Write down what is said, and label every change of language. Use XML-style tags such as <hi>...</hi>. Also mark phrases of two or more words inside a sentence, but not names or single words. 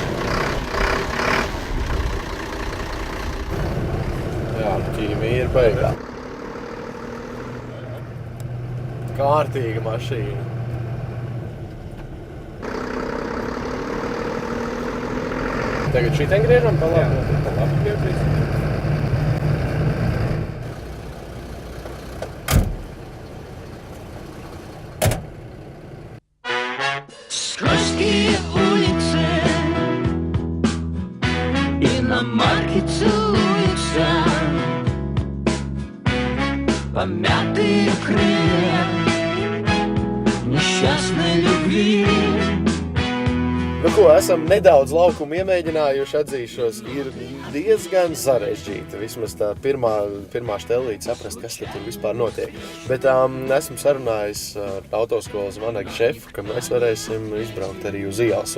<lv>Jā, ķīmija ir beigā. Kārtīga mašīna. Tagad šitien griežam pa labi? Jā, pa labi griežam.</lv> <ru>Скользкие улицы, иномарки целуются, помятые крылья несчастной любви.</ru> <lv>Nu ko, esam nedaudz laukumu iemēģinājuši, atzīšos, ir diezgan sarežģīta. Vismaz tā pirmā štelīte saprast, kas tur vispār notiek. Bet esmu sarunājis ar autoskolas vanaga šefu, ka mēs varēsim izbraukt arī uz ielas.</lv>